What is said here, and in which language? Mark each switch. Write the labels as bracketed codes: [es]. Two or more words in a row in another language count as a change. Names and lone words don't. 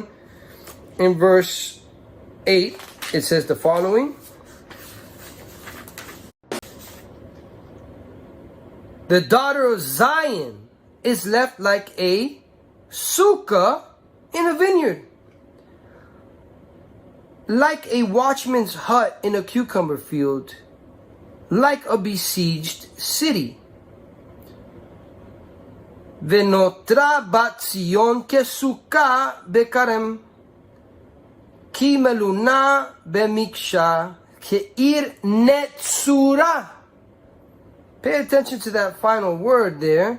[en] In verse 8, it says the following: the daughter of Zion is left like a sukkah in a vineyard, like a watchman's hut in a cucumber field, like a besieged city. [he] ונותרה בת ציון כסוכה בכרם כמלונה במקשה כעיר נצורה. [en] Pay attention to that final word there.